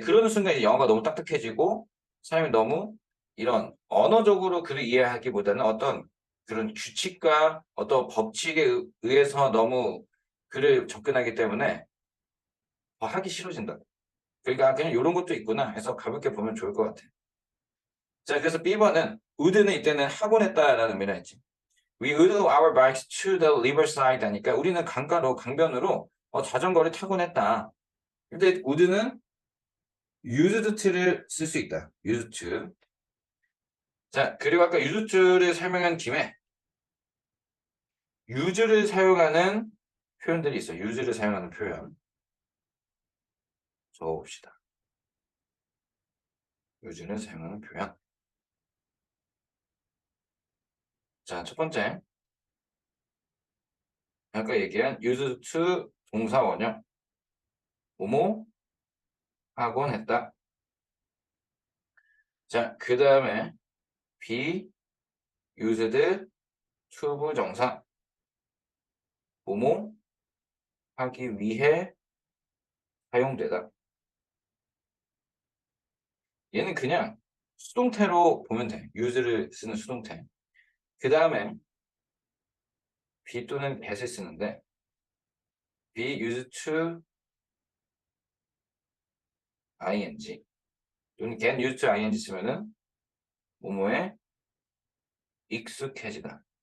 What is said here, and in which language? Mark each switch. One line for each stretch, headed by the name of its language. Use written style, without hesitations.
Korean: 그러는 순간 이제 영어가 너무 딱딱해지고 사람이 너무 이런 언어적으로 글을 이해하기보다는 어떤 그런 규칙과 어떤 법칙에 의해서 너무 글을 접근하기 때문에 더 하기 싫어진다. 그러니까 그냥 요런 것도 있구나 해서 가볍게 보면 좋을 것 같아. 자, 그래서 B번은 would는 이때는 하곤 했다라는 의미라 했지.
English: We rode our bikes to the riverside
Korean: 하니까 우리는 강변으로 자전거를 타곤 했다. 근데 would는 used to를 쓸 수 있다. used to. 자, 그리고 아까 used to를 설명한 김에 use를 사용하는 표현들이 있어요. use를 사용하는 표현. 적어봅시다. use를 사용하는 표현. 자, 첫 번째. 아까 얘기한 used to 동사 원형. 뭐뭐 하곤 했다. 자, 그 다음에 be used to 부정사. 뭐뭐 하기 위해 사용되다. 얘는 그냥 수동태로 보면 돼. use를 쓰는 수동태. 그 다음에 be 또는 get을 쓰는데 be used to ing 또는 get used to ing 쓰면은 뭐뭐에 익숙해지다.